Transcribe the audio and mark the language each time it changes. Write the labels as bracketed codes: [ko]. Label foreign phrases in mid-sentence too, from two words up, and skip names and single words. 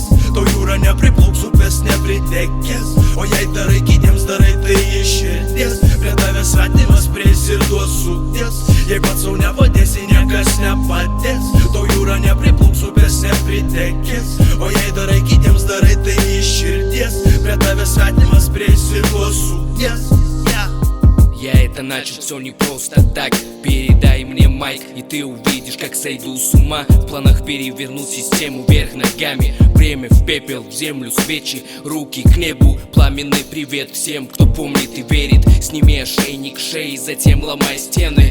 [lt] Tau jūra nepriplauks, upės nepritekės. O jei darai kitiems, darai tai iš širdies. Prie tavęs svetimas prieis ir duos sukties. Jei pats sau nepadėsi, niekas nepadės. Tau jūra nepriplauks, upės nepritekės. O jei darai kitiems, darai tai iš širdies. Prie tavęs svetimas prieis ir duos sukties. [ru] Я это начал все не просто так. Передай мне майк, и ты увидишь, как сойду с ума. В планах перевернуть систему вверх ногами. Время в пепел, в землю свечи, руки к небу. Пламенный привет всем, кто помнит и верит. Сними ошейник шеи, затем ломай стены.